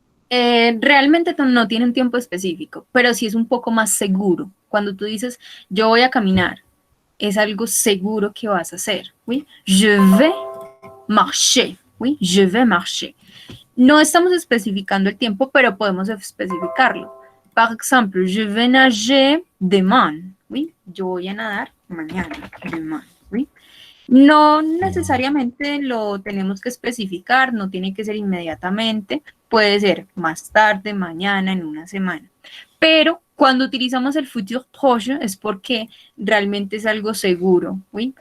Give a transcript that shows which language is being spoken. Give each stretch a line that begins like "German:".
Spanish: Realmente no tiene un tiempo específico, pero sí es un poco más seguro. Cuando tú dices, yo voy a caminar, es algo seguro que vas a hacer.
French: ¿Oui? Je vais marcher. ¿Oui? Je vais marcher.
Spanish: No estamos especificando el tiempo, pero podemos especificarlo.
French: Par exemple, je vais nager demain.
Spanish: ¿Oui? Yo voy a nadar mañana. Demain. ¿Oui? No necesariamente lo tenemos que especificar, no tiene que ser inmediatamente, puede ser más tarde, mañana, en una semana. Pero cuando utilizamos el futur proche es porque realmente es algo seguro, ¿sí?